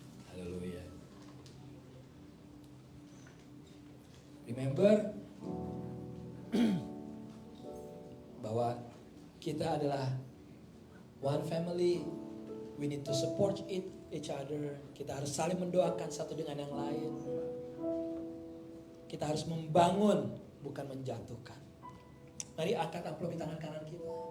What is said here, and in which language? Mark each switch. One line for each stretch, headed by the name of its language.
Indonesian: Haleluya.
English: Remember
Indonesian: bahwa kita adalah
English: one family. We need to support each other.
Indonesian: Kita harus saling mendoakan satu dengan yang lain. Kita harus membangun, bukan menjatuhkan. Mari angkat amplop di tangan kanan kita.